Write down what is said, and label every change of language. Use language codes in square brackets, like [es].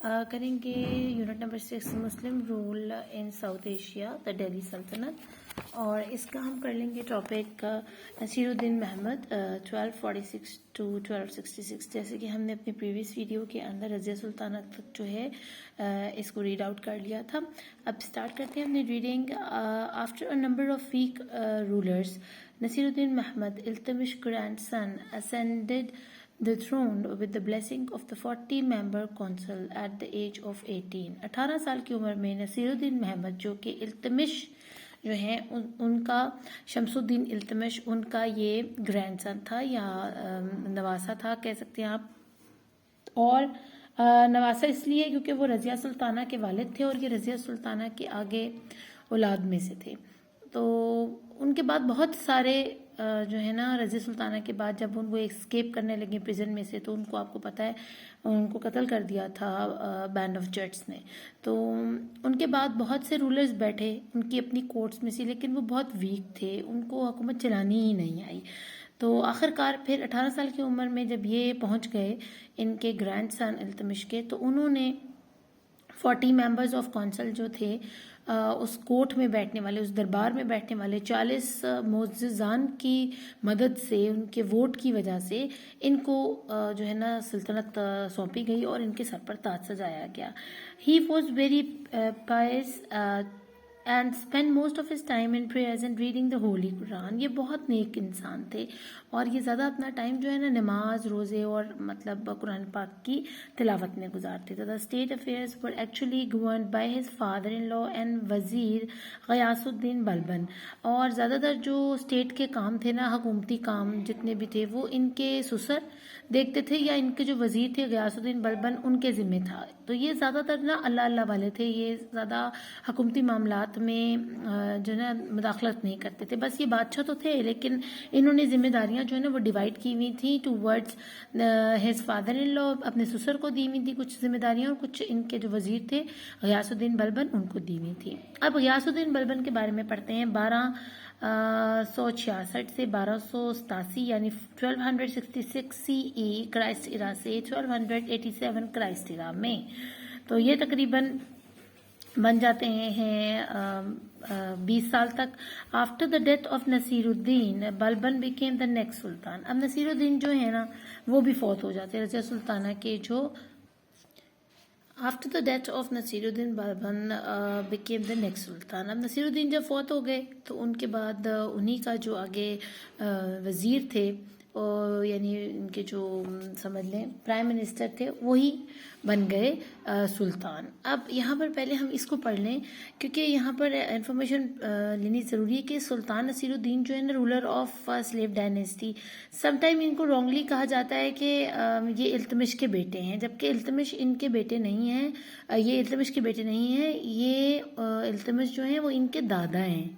[ur] کریں گے unit number 6 Muslim role in South Asia دا دہلی سلطنت, اور اس کا ہم کر لیں گے topic Naseer Uddin Muhammad 1246 to 1266. جیسے کہ ہم نے اپنی پریویس ویڈیو کے اندر رضیہ سلطنت تک جو ہے اس کو ریڈ آؤٹ کر لیا تھا. اب اسٹارٹ کرتے ہیں اپنی reading. [en] After a number of weak rulers, Nasiruddin Muhammad Iltutmish grandson ascended the throne with the blessing of the 40-member council at the age of 18. [ur] 18 سال کی عمر میں نصیر الدین محمد جو کہ التمش جو ہیں ان کا شمس الدین التمش ان کا یہ گرینڈ سن تھا یا نواسا تھا کہہ سکتے ہیں آپ. اور نواسا اس لیے کیونکہ وہ رضیہ سلطانہ کے والد تھے اور یہ رضیہ سلطانہ کے آگے اولاد میں سے تھے. تو ان کے بعد بہت سارے جو ہے نا رضیہ سلطانہ کے بعد جب وہ اسکیپ کرنے لگے پریزن میں سے, تو ان کو آپ کو پتہ ہے ان کو قتل کر دیا تھا بینڈ آف جٹس نے. تو ان کے بعد بہت سے رولرز بیٹھے ان کی اپنی کورٹس میں سے, لیکن وہ بہت ویک تھے, ان کو حکومت چلانی ہی نہیں آئی. تو آخر کار پھر 18 سال کی عمر میں جب یہ پہنچ گئے ان کے گرینڈ سن التمش کے, تو انہوں نے 40 ممبرز آف کونسل جو تھے اس کورٹ میں بیٹھنے والے, اس دربار میں بیٹھنے والے 40 معززان کی مدد سے, ان کے ووٹ کی وجہ سے ان کو جو ہے نا سلطنت سونپی گئی اور ان کے سر پر تاج سجایا گیا. [en] He was very pious and spent most of his time in prayers and reading the holy Quran. [ur] یہ بہت نیک انسان تھے اور یہ زیادہ اپنا ٹائم جو ہے نا نماز, روزے اور مطلب قرآن پاک کی تلاوت میں گزارتے تھے. [en] The state affairs were actually governed by his father-in-law and [ur] وزیر غیاث الدین بلبن, اور زیادہ تر جو اسٹیٹ کے کام تھے نا, حکومتی کام جتنے بھی تھے, وہ ان کے سسر دیکھتے تھے یا ان کے جو وزیر تھے غیاث الدین بلبن ان کے ذمہ تھا. تو یہ زیادہ تر نا اللہ اللہ والے تھے, یہ زیادہ حکومتی معاملات میں جو ہے نا مداخلت نہیں کرتے تھے. بس یہ بادشاہ تو تھے لیکن انہوں نے ذمہ داریاں جو ہے نا وہ ڈیوائڈ کی ہوئی تھیں [en] two words his father in law, [ur] اپنے سسر کو دی ہوئی تھی کچھ ذمہ داریاں, اور کچھ ان کے جو وزیر تھے غیاث الدین بلبن ان کو دی ہوئی تھی. اب غیاث الدین بلبن کے بارے میں پڑھتے ہیں. 1266 سے 1287 یعنی 1266 سی ای کرائسٹ ایرا سے 1287 کرائسٹ ایرا میں, تو یہ تقریباً بن جاتے ہیں 20 سال تک. [en] After the death of Nasiruddin Balban became the next sultan. [ur] اب نصیر الدین جو ہے نا وہ بھی فوت ہو جاتے ہیں رضیہ سلطانہ کے جو. [en] After the death of Nasiruddin Balban became the next sultan. [ur] اب نصیر الدین جب فوت ہو گئے تو ان کے بعد انہی کا جو آگے وزیر تھے یعنی ان کے جو سمجھ لیں پرائم منسٹر تھے وہی بن گئے سلطان. اب یہاں پر پہلے ہم اس کو پڑھ لیں کیونکہ یہاں پر انفارمیشن لینی ضروری ہے کہ سلطان نصیر الدین جو ہے نا [en] ruler of slave dynasty, [ur] some time ان کو رانگلی کہا جاتا ہے کہ یہ التمش کے بیٹے ہیں, جبکہ التمش ان کے بیٹے نہیں ہیں, یہ التمش کے بیٹے نہیں ہیں, یہ التمش جو ہیں وہ ان کے دادا ہیں.